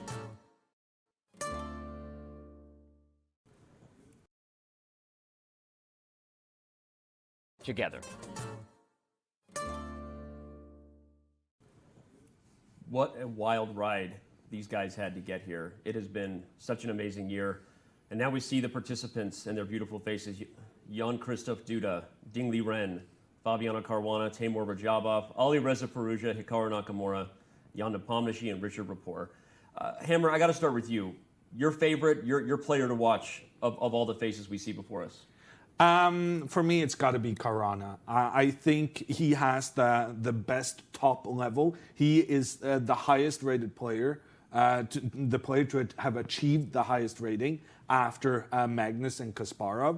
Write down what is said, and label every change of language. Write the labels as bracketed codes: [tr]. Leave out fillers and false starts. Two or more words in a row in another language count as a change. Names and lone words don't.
[en] What a wild ride these guys had to get here. It has been such an amazing year. And now we see the participants and their beautiful faces. Jan-Krzysztof Duda, Liren, Fabiano Caruana, Teimour Radjabov, Alireza Firouzja, Hikaru Nakamura, Jan Nepomniachtchi, and Richard Rapport. Hammer, I got to start with you. Your favorite, your player to watch of all the faces we see before us? For me, it's got to be Caruana. I think he has the best top level. He is the highest rated player, the player to have achieved the highest rating after Magnus and Kasparov.